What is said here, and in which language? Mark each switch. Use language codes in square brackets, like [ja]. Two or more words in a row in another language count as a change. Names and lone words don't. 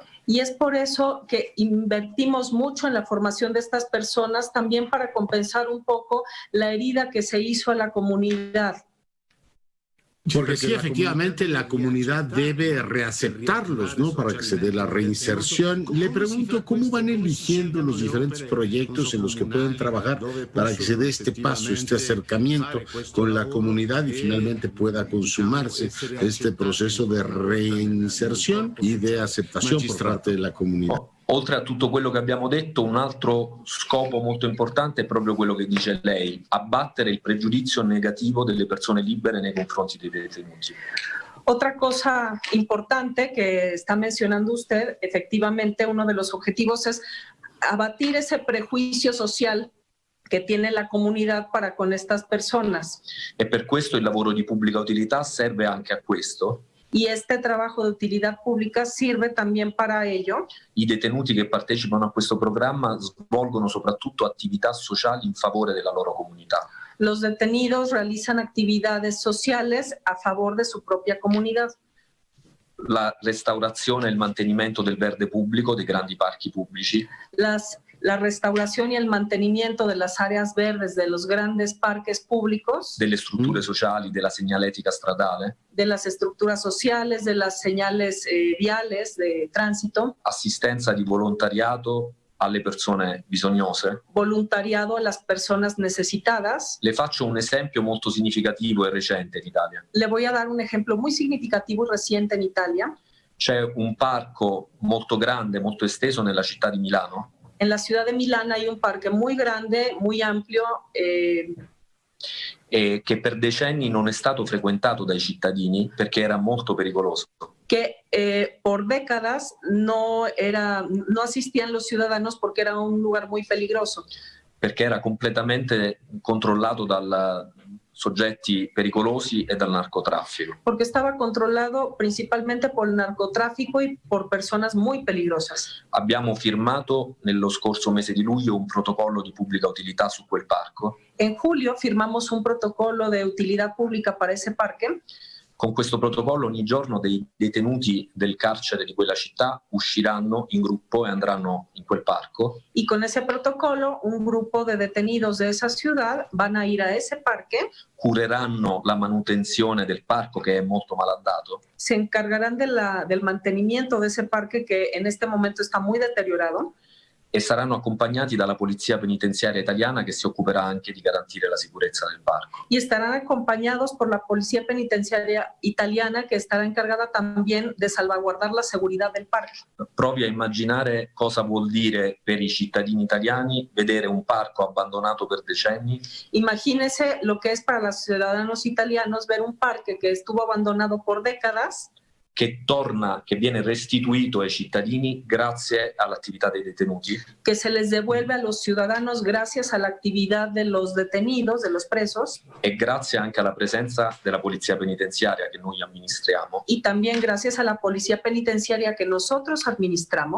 [es] Y es por eso que invertimos mucho en la formación de estas personas, también para compensar un poco la herida que se hizo a la comunidad. Porque sí, efectivamente, la comunidad debe reaceptarlos, ¿no? Para que se dé la reinserción. Le pregunto, ¿cómo van eligiendo los diferentes proyectos en los que pueden trabajar para que se dé este paso, este acercamiento con la comunidad y finalmente pueda consumarse este proceso de reinserción y de aceptación por parte de la comunidad? [it] Oltre a tutto quello che abbiamo detto, un altro scopo molto importante è proprio quello che dice lei, abbattere il pregiudizio negativo delle persone libere nei confronti dei detenuti. [es] Otra cosa importante que está mencionando usted, efectivamente uno de los objetivos es abatir ese prejuicio social que tiene la comunidad para con estas personas. [it] E per questo il lavoro di pubblica utilità serve anche a questo. [es] Y este trabajo de utilidad pública sirve también para ello. [it] I detenuti che partecipano a questo programma svolgono soprattutto attività sociali in favore della loro comunità. [es] Los detenidos realizan actividades sociales a favor de su propia comunidad. [it] La restaurazione e il mantenimento del verde pubblico, dei grandi parchi pubblici. [es] La restauración y el mantenimiento de las áreas verdes de los grandes parques públicos. [it] Delle strutture sociali, della segnaletica stradale. [es] De las estructuras sociales, de las señales viales de tránsito. [it] Assistenza di volontariato alle persone bisognose. [es] Voluntariado a las personas necesitadas. [it] Le faccio un esempio molto significativo e recente in Italia. [es] Le voy a dar un ejemplo muy significativo y reciente en Italia. [it] C'è un parco molto grande, molto esteso nella città di Milano. [es] En la ciudad de Milán hay un parque muy grande, muy amplio, [it] che per decenni non è stato frequentato dai cittadini perché era molto pericoloso. [es] Que por décadas no asistían los ciudadanos porque era un lugar muy peligroso. [it] Perché era completamente controllato da soggetti pericolosi e dal narcotraffico. [es] Porque estaba controlado principalmente por el narcotráfico y por personas muy peligrosas. [it] Abbiamo firmato nello scorso mese di luglio un protocollo di pubblica utilità su quel parco. [es] En julio firmamos un protocolo de utilidad pública para ese parque. [it] Con questo protocollo ogni giorno dei detenuti del carcere di quella città usciranno in gruppo e andranno in quel parco. [es] Y con ese protocolo un grupo de detenidos de esa ciudad van a ir a ese parque. [it] Cureranno la manutenzione del parco che è molto malandato. [es] Se encargarán del mantenimiento de ese parque que en este momento está muy deteriorado. [it] E saranno accompagnati dalla polizia penitenziaria italiana che si occuperà anche di garantire la sicurezza del parco. [es] Y estarán acompañados por la policía penitenciaria italiana que estará encargada también de salvaguardar la seguridad del parque. [it] Provi a immaginare cosa vuol dire per i cittadini italiani vedere un parco abbandonato per decenni. [es] Imagínese lo que es para los ciudadanos italianos ver un parque que estuvo abandonado por décadas. [it] Che viene restituito ai cittadini grazie all'attività dei detenuti. [es] Que se les devuelve a los ciudadanos gracias a la actividad de los detenidos, de los presos. [it] E grazie anche alla presenza della polizia penitenziaria che noi amministriamo. [es] Y también gracias a la policía penitenciaria que nosotros administramos.